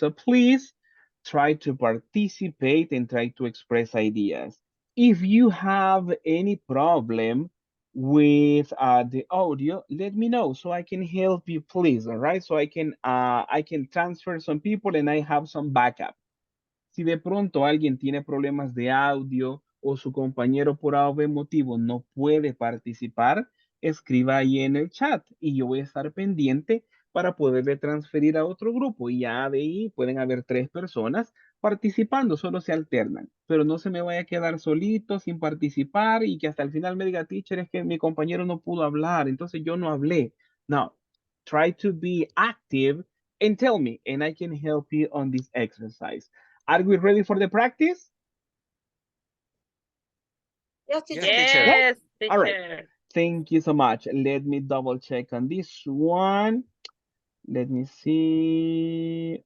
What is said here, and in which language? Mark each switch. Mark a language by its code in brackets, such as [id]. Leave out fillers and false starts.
[en] So please try to participate and try to express ideas. If you have any problem with the audio, let me know so I can help you, please. All right. So I can transfer some people and I have some backup. [es] Si de pronto alguien tiene problemas de audio o su compañero por algún motivo no puede participar, escriba ahí en el chat y yo voy a estar pendiente para poderle transferir a otro grupo y ya de ahí pueden haber 3 personas participando, solo se alternan, pero no se me vaya a quedar solito sin participar y que hasta el final me diga, teacher, es que mi compañero no pudo hablar, entonces yo no hablé. [en] No, try to be active and tell me and I can help you on this exercise. Are we ready for the practice? Yes, Yes, teacher. teacher. Yes? Yes, All right. teacher. Thank you so much. Let me double check on this one. Let me see.